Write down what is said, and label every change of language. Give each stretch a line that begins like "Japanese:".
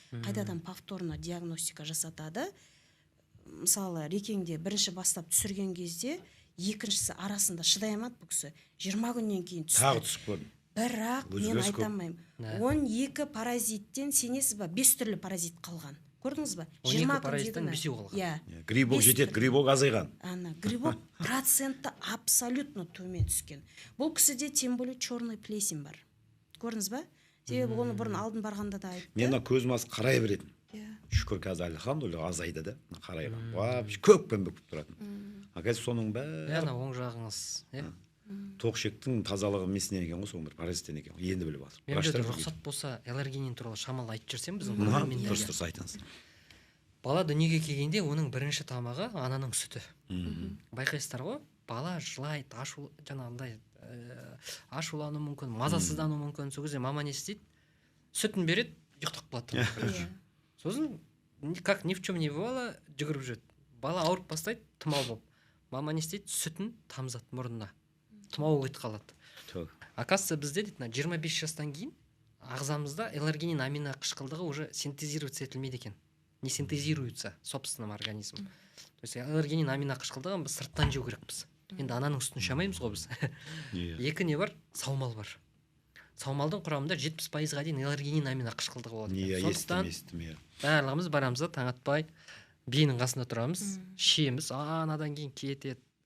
Kazakh: Қайтадан повторно диагностика жасатады. Мысалы Рекеңде бірінші бастап түсірген кезде екіншісі арасында шыдай алмады бұл кісі. 20 күннен кейін түсті. Тағы түсіп көрдім. Бірақ мен айта алмаймын. 12 паразиттен сенесіз ба 5 түрлі паразит қалған. Көрдіңіз ба? 12 паразиттен 5 қалған. Иә. Грибок жетеді, грибок азайған. Грибок проценті абсолютно төмен түскен. Бұл кісіде
Russian: тем более черный плесень
Kazakh: бар. Көрдіңіз ба? Себебі оны бұрын алдын барғанда да айтты. Мен көзім аз қарай беретін. Шүкір қазір әлхамдулилля азайды да, қарайған. Вообще көкпен бөкіп тұратын. Қазір соның бәрі Яна оң жағыңыз, тоқшектің тазалығы месінен екен ғой, соның бір паразиттен екен. Енді біліп жатыр. Мен рұқсат болса эларгинин туралы шамалы айтып жүрсем біздің дұрыс айтыңыз. Бала дүниеге келгенде оның бірінші тамағы ананың сүті. Байқайсыздар ғой, бала жылайды, жаңағындай ашулануы мүмкін, мазасыздануы мүмкін. Сол кезде мама не істейді? Сүтін береді, ұйықтап қалады. Сосын
Russian: как ни в чем не бывало,
Kazakh: жүгіріп жүреді. Бала ауырып бастайды, тұмау болып. Мама не істейді? Сүтін тамызады мұрнына. Тұмау кетіп қалады. Оказывается, бізде дейді, 25 жастан кейін ағзамызда эларгинин амино қышқылдығы уже синтезироваться етілмейді екен.
Russian: Не синтезируется собственным организмом.
Kazakh: То есть эларгинин амино қышқылдығын біз сырттан жеу керекпіз. Енді ананың сүтін шамаймыз ғой біз. Екі не бар? Саумал бар. Саумалдың құрамында 70%-ға дейін эларгинин амино қышқылдығы болады. Сондықтан барлығымыз барамыз да таң атпай биенің қасында тұрамыз, ішеміз, анадан кейін кетеді.